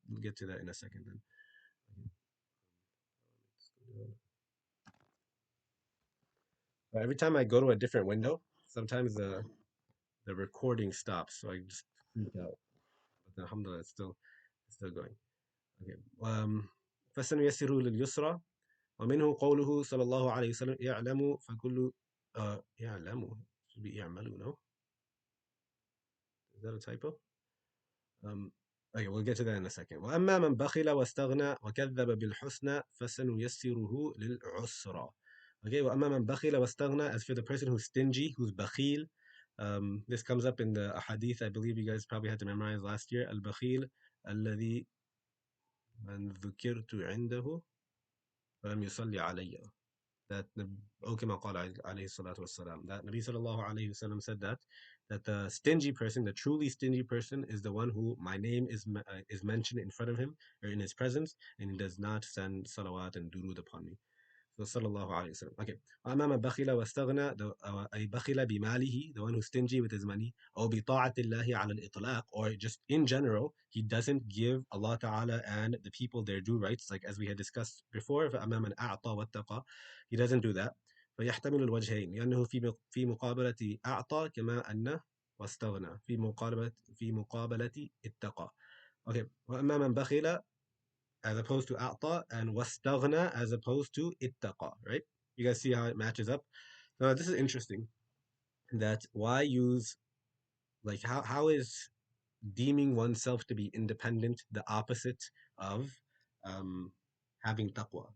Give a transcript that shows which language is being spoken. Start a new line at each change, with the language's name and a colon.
English: We'll get to that in a second then. Every time I go to a different window, sometimes the recording stops, so I just freak out. But alhamdulillah, it's still going. Okay.
Arabic: فسنيسره لليسرى ومنه قوله صلى الله عليه وسلم يعلم فكل يعلم
English: should be
Arabic: يعملوا, no?
English: Is that a typo? Um, okay, we'll get to that in a second.
Arabic: وأما من بخل واستغنى وكذب بالحسنى فسنيسره للعسرى.
English: Okay,
Arabic: وأما من بخل واستغنى,
English: as for the person who's stingy, who's bakhil, this comes up in the hadith I believe you guys probably had to memorize last year.
Arabic: Al-bakhil الذي من ذكرت عنده فلم يصلي علي.
English: that the
Arabic: أو كما قال عليه الصلاة والسلام,
English: that Nabi sallallahu alayhi wasallam said that the stingy person, the truly stingy person, is the one who my name is mentioned in front of him or in his presence, and he does not send salawat and durud upon me. So sallallahu alayhi wasallam. Okay.
Arabic: وأما من بخل واستغنى, أي بخل بماله,
English: the one who's stingy with his money,
Arabic: أو بطاعة الله على الإطلاق,
English: or just in general, he doesn't give Allah Ta'ala and the people their due rights, like as we had discussed before,
Arabic: فأما من أعطى واتقى,
English: he doesn't do that.
Arabic: فيحتمل الوجهين لأنه في مقابلة أعطى كما أن واستغنى في مقابلة اتقى.
English: Okay.
Arabic: وأما من بخل
English: as opposed to a'ta, and wastaghna as opposed to ittaqa, right? You guys see how it matches up? Now, this is interesting that why use, like, how is deeming oneself to be independent the opposite of um, having taqwa?